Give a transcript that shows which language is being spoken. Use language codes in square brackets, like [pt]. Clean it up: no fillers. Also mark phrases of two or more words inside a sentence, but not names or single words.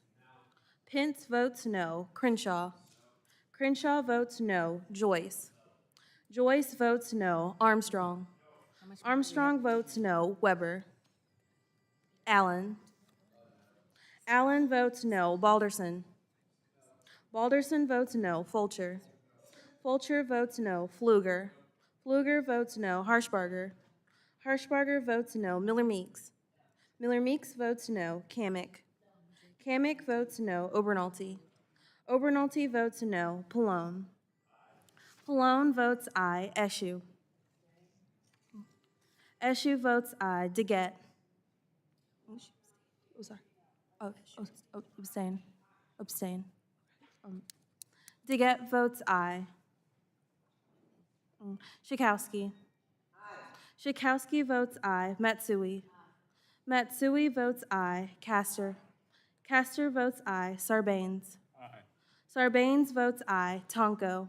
[en] Pence votes no. Crenshaw. Crenshaw votes no. Joyce. Joyce votes no. Armstrong. Armstrong votes no. Weber. Allen. Allen votes no. Balderson. Balderson votes no. Fulcher. Fulcher votes no. Pfluger. Pfluger votes no. Harshbarger. Harshbarger votes no. Miller Meeks. Miller Meeks votes no. Kamick. Kamick votes no. Obernolte. Obernolte votes no. Pallone. Pallone votes aye. Eshu. Eshu votes aye. Deget. Oh, sorry. Abstain. Abstain. Deget votes aye. Schakowsky. Schakowsky votes aye. Matsui. Matsui votes aye. Castor. Castor votes aye. Sarbanes. Sarbanes votes aye. Tonko.